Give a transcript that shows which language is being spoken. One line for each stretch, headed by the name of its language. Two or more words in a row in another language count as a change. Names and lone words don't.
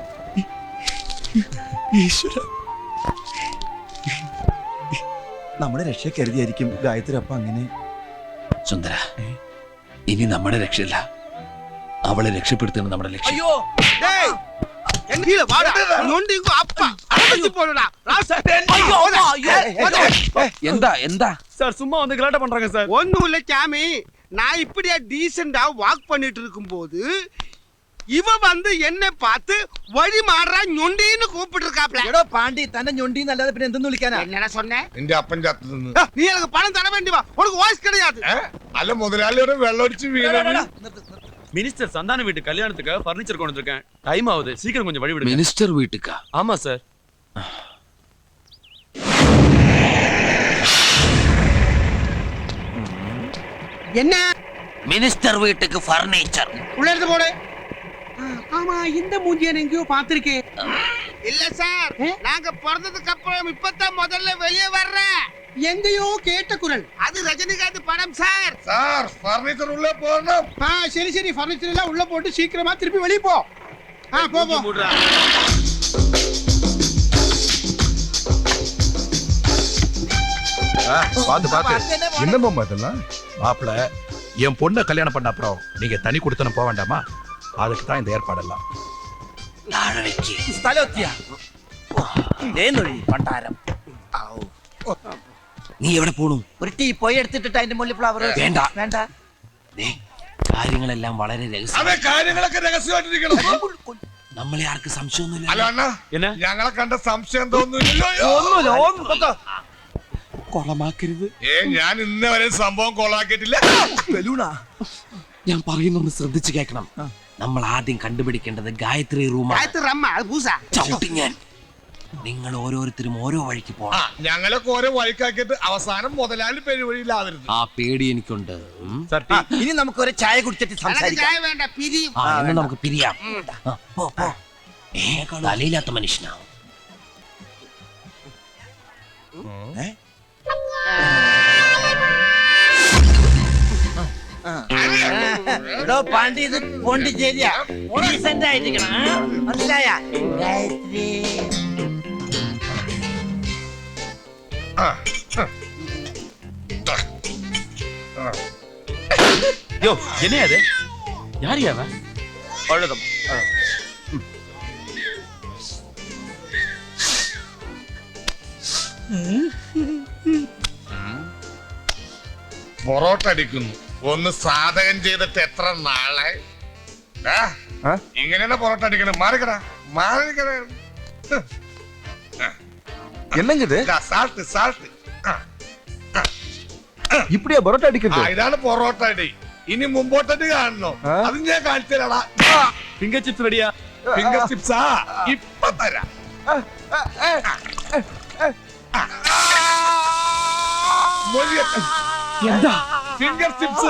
Malayalam: ഈശ്വര, നമ്മുടെ രക്ഷ കരുതിയായിരിക്കും ഗായത്രി അപ്പ അങ്ങനെ. സുന്ദര, ഇനി നമ്മുടെ രക്ഷയില്ല, അവളെ രക്ഷപ്പെടുത്തുന്ന നമ്മുടെ ലക്ഷ്യം.
Tamil: ஐயோ டேய் எங்க கீழ வாடா நொண்டிங்க அப்பா அடிச்சு போடுடா ராசா ஐயோ
Malayalam: എന്താ എന്താ
Tamil: சார் சும்மா வந்து கலாட்ட பண்றாங்க சார். ஒண்ணும் இல்ல சாமி, நான் இப்படியே டீசெண்டா வாக் பண்ணிட்டு இருக்கும்போது இவ வந்து என்ன பார்த்து வழி மாறா ഞൊണ്ടിன்னு கூப்பிட்டு இருக்காப்ல.
Malayalam: എടോ പാണ്ടി തന്നെ ഞൊണ്ടിന്ന് അല്ലാതെ പിന്നെ എന്തെന്ന് വിളിക്കാനാ?
Tamil: என்னடா சொன்னேன்?
Malayalam: നിന്റെ അപ്പൻ ചത്തു നിന്ന്.
Tamil: நீ எனக்கு பணம் தர வேண்டியவா? உனக்கு வாய்ஸ் கிடையாது.
Malayalam: അല്ല മുതലാളിയുടെ വെള്ളമടിച്ച് വീണാണ്.
Tamil: மினிஸ்டர் சந்தான வீட்டு கல்யாணத்துக்கு ஃபர்னிச்சர் கொண்டு வந்திருக்கேன். டைம் ஆகுது, சீக்கிரம் கொஞ்சம் வழி விடுங்க. மினிஸ்டர் வீட்டுக்கா? ஆமா சார். என்ன மினிஸ்டர் வீட்டுக்கு ஃபர்னிச்சர். உள்ள இருந்து போடு. ஆமா இந்த மூஞ்சியை நான் எங்கேயோ பார்த்திருக்கேன். இல்ல சார், நாங்க பிறந்ததுக்கு அப்புறம் இப்பதான் முதல்ல வெளியே வர்றேன். எங்கேயோ கேட்ட குரல். அது ரஜினிகாந்த் படம் சார்.
Malayalam: സാർ ഫർണിച്ചർ ഉള്ളിൽ പോകണം.
Tamil: சரி சரி ஃபர்னிச்சர் எல்லாம் உள்ள போட்டு சீக்கிரமா திருப்பி வெளியே போ. போ போ. பாத்து பாத்து. என்னம்மா இதெல்லாம்? மாப்பிள, என் பொண்ணை கல்யாணம் பண்ண அப்புறம் நீங்க தனி கொடுத்தனும் போக வேண்டாமா? அதுக்கு தான் இந்த ஏற்பாடெல்லாம்.
Malayalam: സ്ഥലമെത്തിയ പണ്ടാരം. നീ എവിടെ പോണു? ഒരു ടീ പോയി എടുത്തിട്ട് അതിന്റെ മുകളിൽ ഫ്ലവർ വേണ്ട. വേണ്ട. ദേ, കാര്യങ്ങളെല്ലാം വളരെ രഹസ്യം. അതെ, കാര്യങ്ങളൊക്കെ രഹസ്യമായിട്ടിരിക്കണം. നമ്മളെ ആർക്ക് സംശയമൊന്നുമില്ല. അല്ല അണ്ണാ,
Tamil: என்ன?
Malayalam: ഞങ്ങളെ കണ്ട സംശയം തോന്നുന്നില്ലല്ലോ. കൊളമാക്കരുത്. ഞാൻ ഇന്നേ വരെ സംഭവം കൊളാക്കിയിട്ടില്ല. ബലൂണാ? ഞാൻ പറയുന്നൊന്ന് ശ്രദ്ധിച്ചു കേൾക്കണം. നമ്മൾ ആദ്യം കണ്ടുപിടിക്കേണ്ടത് ഗായത്രി റൂമാണ്.
Tamil: காயத்ரி அம்மா அது பூசா.
Malayalam: ചവിട്ടി ഞാൻ. നിങ്ങൾ ഓരോരുത്തരും ഓരോ വഴിക്ക് പോകണം. ഞങ്ങളൊക്കെ ഓരോ വഴിക്കാക്കിയിട്ട് അവസാനം മുതലാളി പെരുവഴിയിലാവരുത്. ആ പേടി എനിക്കുണ്ട്.
Tamil: சார் டீ.
Malayalam: ഇനി നമുക്ക് ഒരു ചായ കുടിച്ചിട്ട്
Tamil: எனக்கு
Malayalam: സംസാരിക്കാം.
Tamil: சாய வேண்டாம், பிரி.
Malayalam: ആ, എന്നാ നമുക്ക് പിരിയാം. ആ, പോ, പോ. തലയില്ലാത്ത മനുഷ്യനാ. എടോ പാണ്ടി, ഇത് പോണ്ടിച്ചേരിയാ. ഡീസന്റ് ആയിരിക്കണം, മനസ്സിലായ? ഗായത്രി
Tamil: யோ, என்னையா அது? யாரு அவன்? அழுதம்.
Malayalam: പൊറോട്ട അടിക്കുന്നു. ഒന്ന് സാധകം ചെയ്തിട്ട് എത്ര നാളെ? ഇങ്ങനെയാണ് പൊറോട്ട അടിക്കണം. മാറിക്കടാ, മാറിക്കടാ.
Tamil: என்னங்குது
English: salt salt.
Tamil: இப்படியா பரோட்டா அடிக்கிறது?
Malayalam: ഇതാണ് പൊറോട്ട അടി. ഇനി മുമ്പോട്ടടി കാണണോ? അത് ഞാൻ കാണിച്ചു തരാടാ.
English: finger chips
Malayalam: റെഡിയാ?
English: finger chips
Malayalam: ഇപ്പൊ തരാം. എന്താ
English: finger chips.